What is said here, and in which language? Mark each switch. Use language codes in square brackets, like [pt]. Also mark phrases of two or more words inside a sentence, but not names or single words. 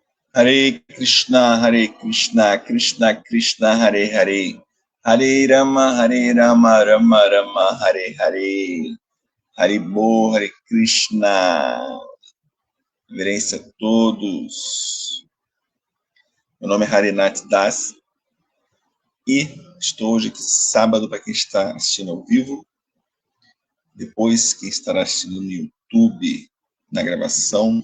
[sa] Hare Krishna, Krishna Krishna, Hare Hare, Hare Rama, Rama Rama, Hare Hare, Haribo, Hare Krishna. [pt] Reverência a todos. Meu nome é Harinath Das e estou hoje aqui sábado para quem está assistindo ao vivo, depois quem estará assistindo no YouTube, na gravação.